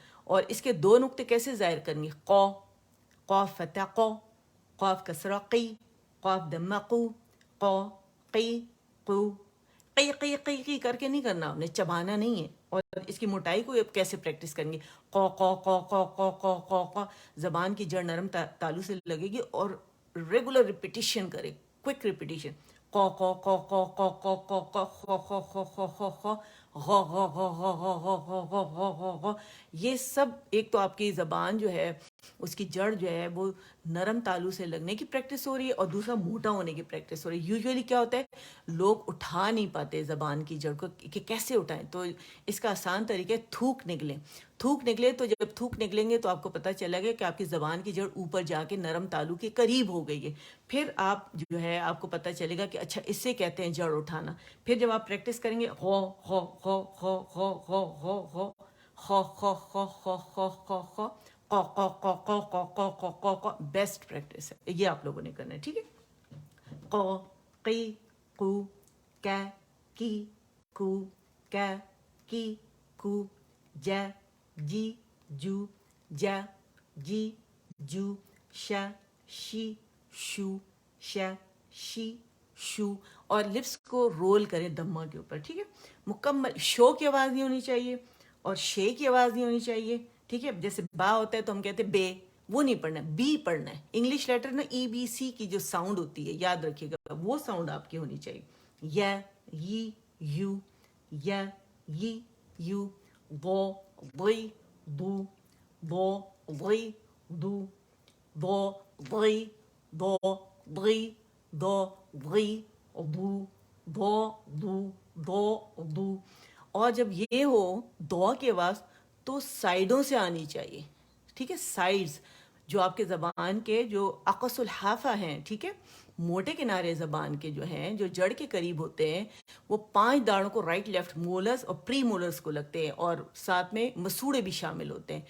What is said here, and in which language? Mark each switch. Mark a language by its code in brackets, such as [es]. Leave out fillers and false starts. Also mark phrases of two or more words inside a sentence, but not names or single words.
[ur] اور اس کے دو نقطے کیسے ظاہر کریں گے، [ar] قو، قاف فتح قو، قاف کسرہ قی، قاف دمہ قو، قو، قی، قو. قی قی قی قی [ur] کر کے نہیں کرنا، آپ نے چبانا نہیں ہے. اور اس کی موٹائی کو کیسے پریکٹس کریں گے، [ar] قو قو قو قو قو قو قو قو. [ur] زبان کی جڑ نرم تالو سے لگے گی اور [en] regular repetition [ur] کرے، [en] quick repetition. [ar] قو قو قو قو قو قو قو قو خو خو خو خو خو خو غو غو غو غو غو غو غو غو غو غو غو. [ur] یہ سب ایک تو آپ کی زبان جو ہے اس کی جڑ جو ہے وہ نرم تالو سے لگنے کی پریکٹس ہو رہی ہے، اور دوسرا موٹا ہونے کی پریکٹس ہو رہی ہے. یوزولی کیا ہوتا ہے، لوگ اٹھا نہیں پاتے زبان کی جڑ کو کہ کیسے اٹھائیں. تو اس کا آسان طریقہ ہے تھوک نکلیں. تھوک نکلے تو جب تھوک نکلیں گے تو آپ کو پتہ چلے گا کہ آپ کی زبان کی جڑ اوپر جا کے نرم تالو کے قریب ہو گئی ہے. پھر آپ جو ہے آپ کو پتہ چلے گا کہ اچھا اس سے کہتے ہیں جڑ اٹھانا. پھر جب آپ پریکٹس کریں گے، [ar] غو غو غو غو غو غو غو غو، خو خو خو خو خو خو خو، قو قو قو قو قو قو قو قو قو. [en] best practice [ur] ہے یہ، آپ لوگوں نے کرنا ہے. [ar] ٹھیک ہے، قو، قی، قو، کا، کی، کو، کا، کی، کو، جا، جی، جو، جا، جی، جو، شا، شی، شو، شا، شی، شو. [ur] اور لپس کو رول کریں دمہ کے اوپر. ٹھیک ہے، مکمل شو کی آواز نہیں ہونی چاہیے اور شے کی آواز نہیں ہونی چاہیے. ٹھیک ہے، جیسے با ہوتا ہے تو ہم کہتے ہیں بے، وہ نہیں پڑھنا ہے، بی پڑھنا ہے. [en] English letter [ur] نا [en] A B C [ur] کی جو ساؤنڈ ہوتی ہے یاد رکھیے گا، وہ ساؤنڈ آپ کی ہونی چاہیے. یا، [ar] یی، یو، یا، یی، یو، بو، بوئی، بو، بو، بوئی، دو، بو، بوئی، دو، بوئی، دو، بوئی، دو، بو، دو، دو، دو. [ur] اور جب یہ ہو دو کی آواز تو سائڈوں سے آنی چاہیے. ٹھیک ہے، سائڈز جو آپ کے زبان کے جو [ar] اقص الحافہ [ur] ہیں، ٹھیک ہے، موٹے کنارے زبان کے جو ہیں، جو جڑ کے قریب ہوتے ہیں، وہ 5 داڑوں کو [en] right left molars [ur] اور [en] pre molars [ur] کو لگتے ہیں، اور ساتھ میں مسوڑے بھی شامل ہوتے ہیں.